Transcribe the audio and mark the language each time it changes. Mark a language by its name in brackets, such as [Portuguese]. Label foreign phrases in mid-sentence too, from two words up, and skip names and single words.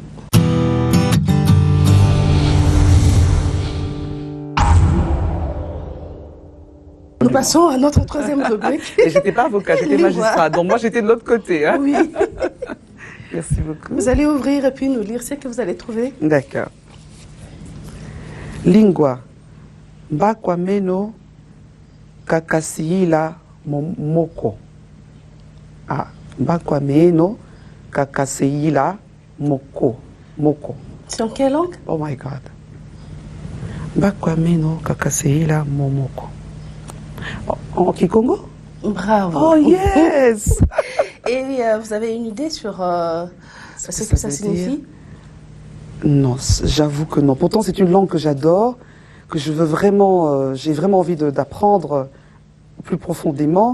[French] Nous passons à notre troisième rubrique. Et j'étais pas avocat, j'étais magistrat, donc moi j'étais de l'autre côté. Hein. Oui. Merci beaucoup. Vous allez ouvrir et puis nous lire ce que vous allez trouver. D'accord. Lingua. [Kongo] Bakwameno kakasiila moko. Ah, bakwameno kakasiila moko. Moko. [French] C'est en quelle langue? [English] Oh my God. [Kongo] Bakwameno kakasiila momoko. [French] En Kikongo? Bravo. [English] Oh yes. [French] Et vous avez une idée sur ce que ça signifie? Non, j'avoue que non. Pourtant, c'est une langue que j'adore, que je veux vraiment, j'ai vraiment envie d'apprendre plus profondément.